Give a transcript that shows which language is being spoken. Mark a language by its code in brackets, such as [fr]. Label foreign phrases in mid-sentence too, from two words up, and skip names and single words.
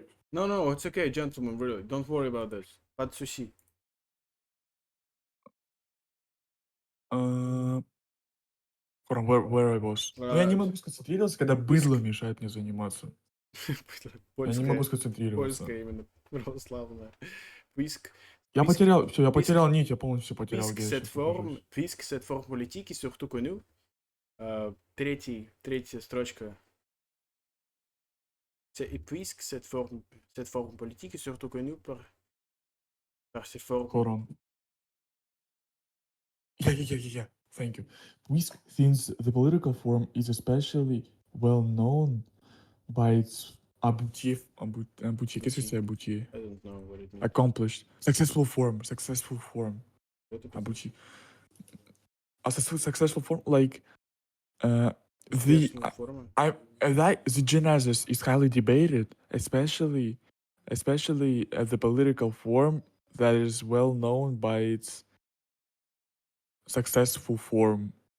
[en] No, it's okay, gentlemen, really. Don't worry about this. [fr] Pas de souci. [en] From where I was. [ru] Ну, я не могу сконцентрироваться, когда Пусть- быдло мешает мне заниматься. Я не могу сконцентрироваться. Польская именно, православная. [fr] Puisque, [ru] Я [fr] puisque- [ru] потерял, все, я [fr] puisque- [ru] потерял нить, я полностью потерял, [fr] puisque [ru] где я [fr] cette [ru] сейчас [fr] forme, [ru] нахожусь. [fr] puisque cette forme politique est surtout connue, [ru] третья строчка. [fr] Et puisque cette forme politique est surtout connue par ses formes. [en] Hold on. Yeah. Thank you. Since the political form is especially well known by its aboutir, [fr] qu'est-ce que c'est aboutir? [en] I don't know what it means. Accomplished. Successful form. What it Aboutir. A successful form, like, the [ru] Успешная форма. [en] the genesis is highly debated, especially the political form that is well known by its successful form.